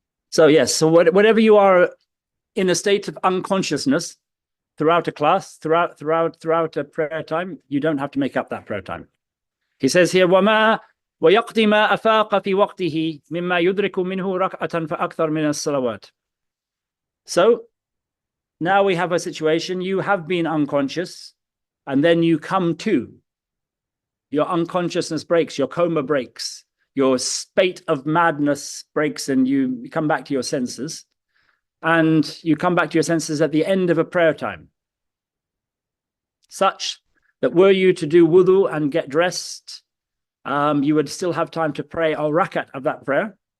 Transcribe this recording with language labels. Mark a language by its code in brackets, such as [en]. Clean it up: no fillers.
[en] So yes, so whatever you are in a state of unconsciousness throughout a class, throughout a prayer time, you don't have to make up that prayer time. He says here, [ar] وَيَقْضِي مَا أَفَاقَ فِي وَقْتِهِ مِمَّا يُدْرِكُ مِنْهُ رَكْعَةً فَأَكْثَرْ مِنَ الصَّلَوَاتِ. [en] So now we have a situation, you have been unconscious, and then you come to. Your unconsciousness breaks, your coma breaks, your spate of madness breaks, and you come back to your senses. And you come back to your senses at the end of a prayer time, such that were you to do wudu and get dressed, you would still have time to pray al rakat of that prayer.